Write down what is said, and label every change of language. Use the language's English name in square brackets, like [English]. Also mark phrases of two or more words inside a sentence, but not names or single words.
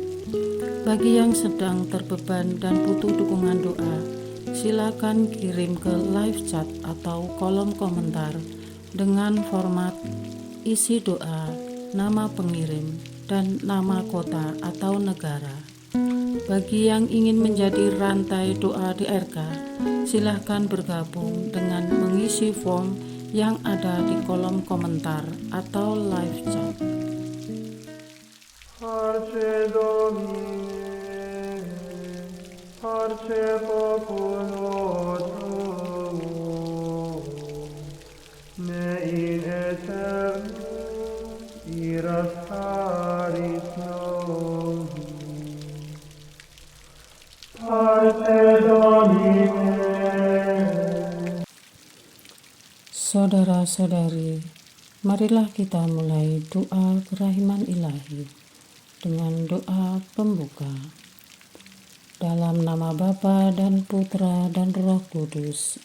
[Indonesian] Bagi yang sedang terbeban dan butuh dukungan doa, silakan kirim ke live chat atau kolom komentar dengan format isi doa, nama pengirim, dan nama kota atau negara. Bagi yang ingin menjadi rantai doa DRK, silakan bergabung dengan mengisi form yang ada di kolom komentar atau live chat. [Latin] Parce Domine, parce populo tuo, ne in aeternum iras aris nobis. Parce Domine. [Indonesian] Saudara-saudari, marilah kita mulai doa kerahiman ilahi dengan doa pembuka. Dalam nama Bapa dan Putra dan Roh Kudus.